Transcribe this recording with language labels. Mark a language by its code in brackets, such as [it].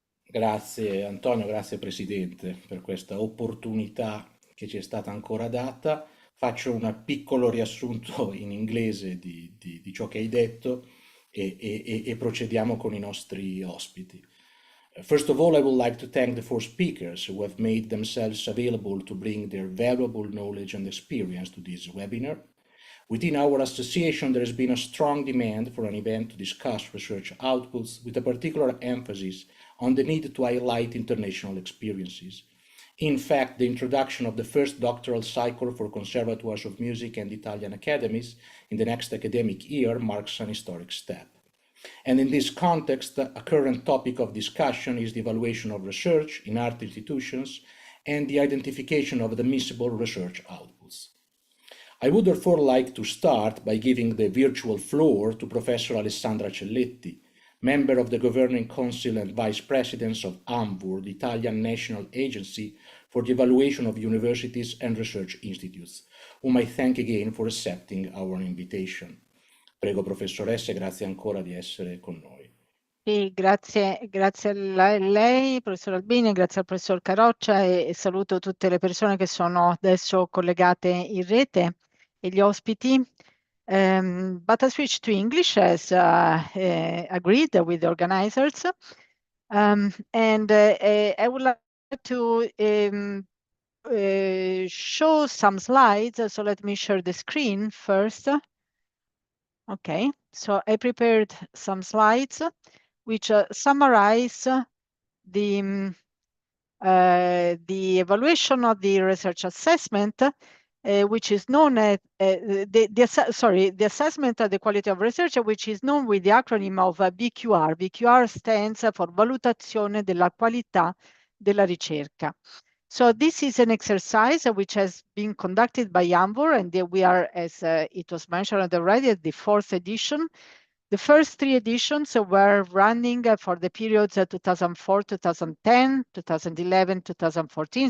[it] Grazie Antonio, grazie Presidente per questa opportunità che ci è stata ancora data. Faccio un piccolo riassunto in inglese di ciò che hai detto e procediamo con i nostri ospiti. [en] First of all, I would like to thank the four speakers who have made themselves available to bring their valuable knowledge and experience to this webinar. Within our association, there has been a strong demand for an event to discuss research outputs with a particular emphasis on the need to highlight international experiences. In fact, the introduction of the first doctoral cycle for conservatoires of music and Italian academies in the next academic year marks an historic step. And in this context, a current topic of discussion is the evaluation of research in art institutions and the identification of admissible research outputs. I would therefore like to start by giving the virtual floor to Professor Alessandra Celletti, member of the Governing Council and Vice President of ANVUR, the Italian National Agency for the Evaluation of Universities and Research Institutes, whom I thank again for accepting our invitation. [it] Prego, professoressa, grazie ancora di essere con noi. Sì, grazie a lei, professor Albini, grazie al professor Caroccia e saluto tutte le persone che sono adesso collegate in rete e gli ospiti. [en] But I switch to English as agreed with the organizers. And I would like to show some slides. So let me share the screen first. Okay, so I prepared some slides which summarize the evaluation of the research assessment, which is known as the assessment of the quality of research, which is known with the acronym of VQR. VQR stands for Valutazione della Qualità della Ricerca. So this is an exercise which has been conducted by ANVUR, and we are, as it was mentioned already, at the 4th edition. The first 3 editions were running for the periods 2004, 2010, 2011, 2014.